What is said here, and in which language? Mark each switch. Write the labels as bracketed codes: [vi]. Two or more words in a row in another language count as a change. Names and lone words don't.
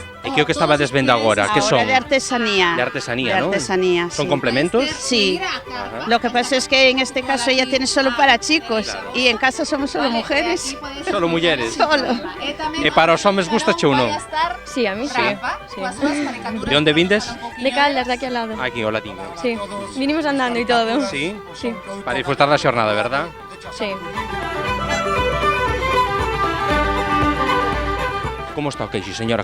[gl] E que o que estaba desvendo agora? Que son? [es] Ahora de artesanía. De artesanía, De ¿no? artesanía, ¿Son sí. complementos? Sí. Lo que pasa es que en este caso ella tiene solo para chicos y en casa somos solo mujeres. [gl] Solo mulleres? [es] Solo. [gl] E para os homes gustache ou non? [es] Sí, a mí sí. [gl] De onde vindes? [es] De Caldas, de aquí al lado. [gl] Aquí, o latino. [es] Sí, vinimos andando y todo. Sí? Sí. [gl] Para disfrutar da xornada, verdad? [es] Sí. [gl] Como está o queixo, señora?